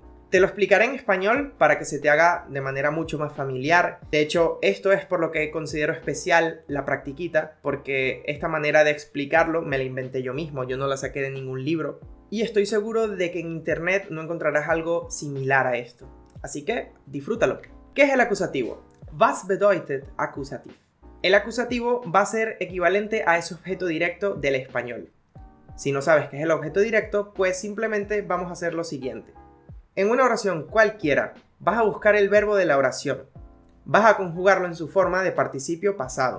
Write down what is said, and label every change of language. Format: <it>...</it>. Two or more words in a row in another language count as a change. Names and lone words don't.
<es>Te lo explicaré en español para que se te haga de manera mucho más familiar. De hecho, esto es por lo que considero especial la practiquita, porque esta manera de explicarlo me la inventé yo mismo, yo no la saqué de ningún libro. Y estoy seguro de que en internet no encontrarás algo similar a esto. Así que, disfrútalo. ¿Qué es el acusativo?</es> <de>Was bedeutet Akkusativ?</de> <es>El acusativo va a ser equivalente a ese objeto directo del español. Si no sabes qué es el objeto directo, pues simplemente vamos a hacer lo siguiente. En una oración cualquiera, vas a buscar el verbo de la oración. Vas a conjugarlo en su forma de participio pasado.</es>